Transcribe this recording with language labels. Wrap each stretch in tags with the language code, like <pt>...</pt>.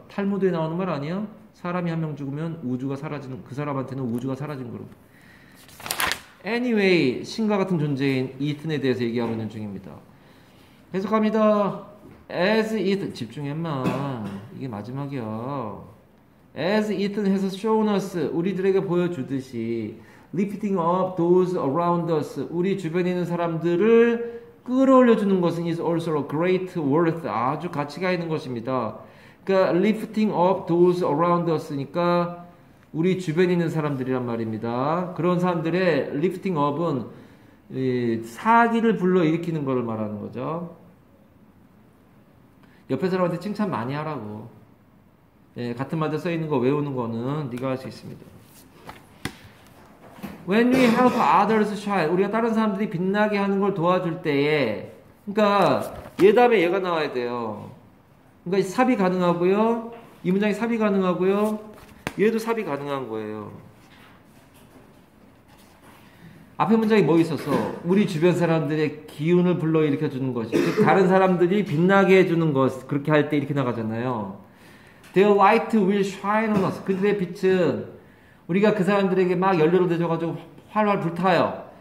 <ko>탈무드에 나오는 말 아니야? 사람이 한 명 죽으면 우주가 사라지는, 그 사람한테는 우주가 사라진 거로. Anyway, 신과 같은 존재인 이튼에 대해서 얘기하고 있는 중입니다. 계속합니다.</ko> <en>As Ethan,</en> <ko>집중해 인마. 이게 마지막이야.</ko> <en>As Ethan has shown us,</en> <ko>우리들에게 보여주듯이</ko> <en>lifting up those around us,</en> <ko>우리 주변에 있는 사람들을 끌어올려주는 것은</ko> <en>is also a great worth,</en> <ko>아주 가치가 있는 것입니다. 그러니까</ko> <en>lifting up those around us</en> <ko>니까 우리 주변에 있는 사람들이란 말입니다. 그런 사람들의 lifting up은 사기를 불러일으키는 것을 말하는 거죠. 옆에 사람한테 칭찬 많이 하라고. 같은 말들 써있는 거 외우는 거는 네가 할 수 있습니다.</ko> <en>When we help others shine,</en> <ko>우리가 다른 사람들이 빛나게 하는 걸 도와줄 때에, 그러니까 얘 다음에 얘가 나와야 돼요. 그러니까 삽입 가능하고요, 이 문장이 삽입 가능하고요, 얘도 삽입 가능한 거예요. 앞에 문장이 뭐 있었어? 우리 주변 사람들의 기운을 불러일으켜 주는 것이, 즉 다른 사람들이 빛나게 해주는 것, 그렇게 할 때 이렇게 나가잖아요.</ko> <en>Their light will shine on us.</en> <ko>그들의 빛은 우리가 그 사람들에게 막 연료를 대줘가지고 활활 불타요.</ko>